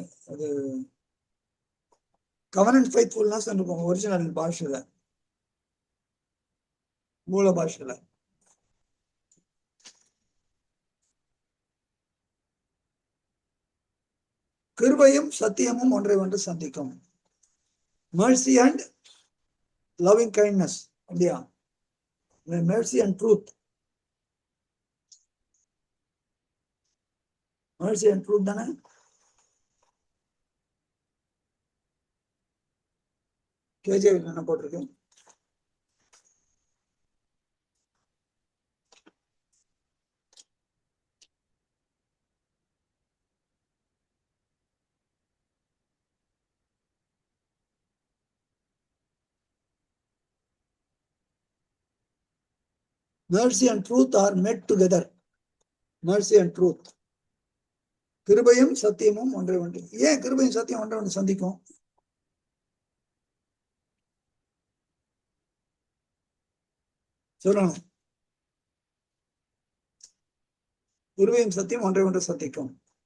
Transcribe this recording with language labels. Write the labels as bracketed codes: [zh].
[ta] அது கவர்னன்ட் ஃபெய்த்ஃபுல்னஸ் இருக்கும் ஒரிஜினல் பாஷையில, மூல பாஷையில. கிருபையும் சத்தியமும் ஒன்றை ஒன்று சந்திக்கும். [en] mercy and loving kindness. [ta] இல்லையா? [en] mercy and truth. mercy and truth [ta] தானே? கேஜேவி என்ன போட்டிருக்கு? [en] mercy and truth are met together. mercy and truth. [ta] கிருபையும் சத்தியமும் ஒன்றை ஒன்று. ஏன் கிருபையும் சத்தியம் ஒன்றை ஒன்று சந்திக்கும்? சொல்லணும். கிருபையும் சத்தியம் ஒன்றை ஒன்று சந்திக்கும்.